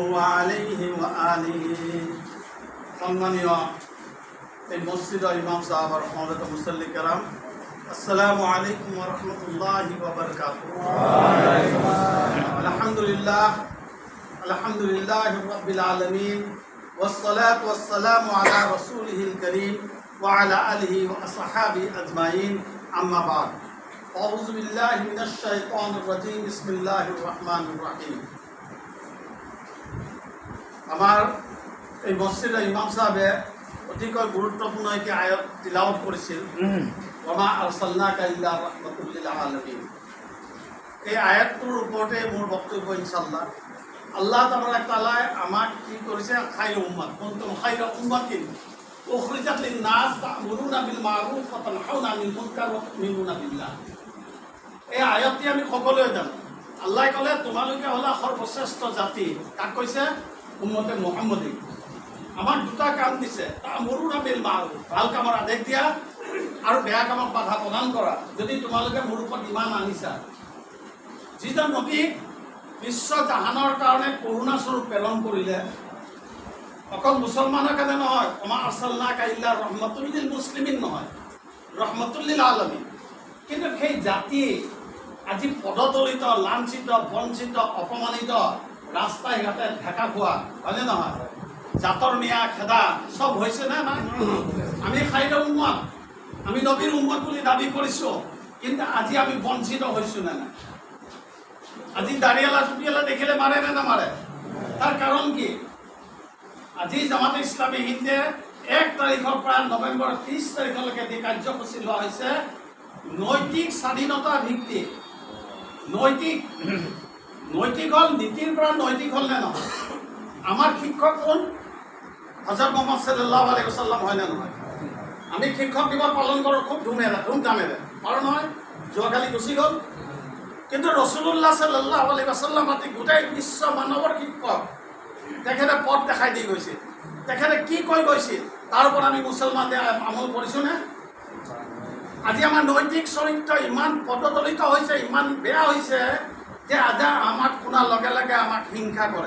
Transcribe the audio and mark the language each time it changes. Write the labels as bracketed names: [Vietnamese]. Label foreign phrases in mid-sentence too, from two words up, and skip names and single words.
[Arabic] عليه وآله [Bangla] সম্মানীয় এই মসজিদের ইমাম সাহেব আর সমবেত মুসল্লি কেরাম [Arabic] السلام عليكم ورحمة الله وبركاته الحمد لله رب العالمين والصلاة والسلام على رسوله الكريم وعلى آله وأصحابه أجمعين أما بعد أعوذ بالله من الشيطان الرجيم بسم الله الرحمن الرحيم [Bangla] আমার এই মসজিদের ইমাম সাহেব অতিকৈ গুরুত্বপূর্ণ একটি আয়াত তিলাওয়াত করেছিল [Arabic] وما أرسلناك إلا رحمة للعالمين. [Assamese] এই আয়াতটোৰ ওপৰতে মোৰ বক্তব্য ইনশাআল্লাহ। আল্লাহ তাআলা আমাক কি কৰিছে [Arabic] خير أمة كنتم خير أمة أخرجت للناس تأمرون بالمعروف وتنهون عن المنكر وتؤمنون بالله. [Assamese] এই আয়াতটি আমি সকলোৱে জানো। আল্লাহ ক'লে তোমালোকে হ'লা সৰ্বশ্ৰেষ্ঠ জাতি। কাক কৈছে? উম্মতে মুহাম্মদী। আমাক দুটা কাম দিছে, [Arabic] تأمرون بالمعروف, [Assamese] ভাল কামৰ আদেশ দিয়া আৰু বেয়া কামক বাধা প্ৰদান কৰা। যদি তোমালোকে মোৰ ওপৰত ইমান আনিছা, যিজন নবীক বিশ্ব জাহানৰ কাৰণে কৰোণা স্বৰূপ প্ৰেৰণ কৰিলে, অকল মুছলমানৰ কাৰণে নহয়, [Arabic] وما أرسلناك إلا رحمة للمسلمين নহয়, رحمة للعالمين. [Assamese] কিন্তু সেই জাতি আজি পদদলিত, লাঞ্ছিত, বঞ্চিত, অপমানিত, ৰাস্তাই ঘাটে ঢেকা খোৱা, হয়নে নহয়? জাতৰ নিয়া খেদা চব হৈছে নে নাই? আমি খাইৰ উম্মত, আমি নবীৰ উম্মত বুলি দাবী কৰিছোঁ, কিন্তু আজি আমি বঞ্চিত হৈছোঁ নে নাই? আজি দাড়িয়ালা টুপিয়ালা দেখিলে মাৰে নে নামাৰে? তাৰ কাৰণ কি? আজি জামাতে ইছলামী হিন্দে 1 তাৰিখৰ পৰা নৱেম্বৰ 30 তাৰিখলৈকে যি কাৰ্যসূচী লোৱা হৈছে, নৈতিক স্বাধীনতা ভিত্তিক, নৈতিক হ'ল নীতিৰ পৰা নৈতিক হ'ল নে নহয়? আমাৰ শিক্ষক কোন? হজৰত মুহাম্মদ [Arabic] صلى الله عليه وسلم [Assamese] হয় নে নহয়? আমি শিক্ষক দিৱস পালন কৰোঁ খুব ধুমধামেৰে, আৰু নহয় যোৱাকালি গুচি গ'ল। কিন্তু ৰসুলুল্লাহ [Arabic] صلى الله عليه وسلم [Assamese] আজি গোটেই বিশ্ব মানৱৰ শিক্ষক, তেখেতে পথ দেখাই দি গৈছিল। তেখেতে কি কৈ গৈছিল তাৰ ওপৰত আমি মুছলমানে আমল কৰিছোঁনে? আজি আমাৰ নৈতিক চৰিত্ৰ ইমান পদদলিত হৈছে, ইমান বেয়া হৈছে যে আজি আমাক শুনাৰ লগে লগে আমাক হিংসা কৰে।